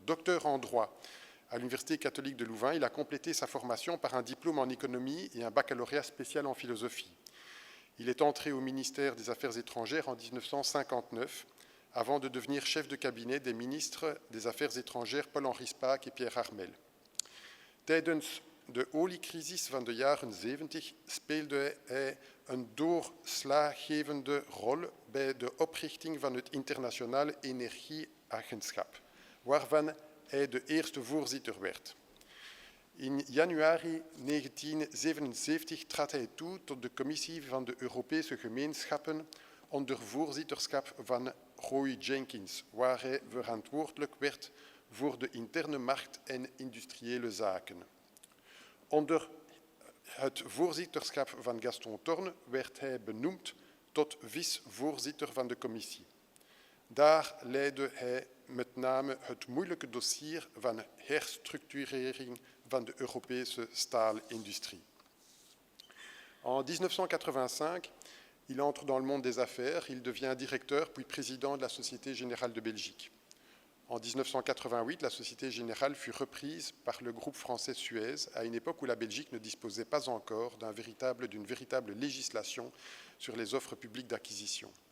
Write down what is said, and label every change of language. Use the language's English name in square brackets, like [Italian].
[French] Docteur en droit à l'Université catholique de Louvain, il a complété sa formation par un diplôme en économie et un baccalauréat spécial en philosophie. Il est entré au ministère des Affaires étrangères en 1959, avant de devenir chef de cabinet des ministres des Affaires étrangères Paul-Henri Spaak et Pierre Harmel. [Dutch] Tijdens de oliecrisis van de jaren 70 speelde hij een doorslaggevende rol bij de oprichting van het Internationale Energieagentschap, waarvan hij de eerste voorzitter werd. In januari 1977 trad hij toe tot de commissie van de Europese gemeenschappen onder voorzitterschap van Roy Jenkins, waar hij verantwoordelijk werd voor de interne markt en industriële zaken. Onder het voorzitterschap van Gaston Thorn werd hij benoemd tot vice-voorzitter van de commissie. Daar leidde hij met name het moeilijke dossier van herstructurering van de Europese staalindustrie. [French] En 1985, il entre dans le monde des affaires, il devient directeur puis président de la Société Générale de Belgique. En 1988, la Société Générale fut reprise par le groupe français Suez, à une époque où la Belgique ne disposait pas encore d'une véritable législation sur les offres publiques d'acquisition.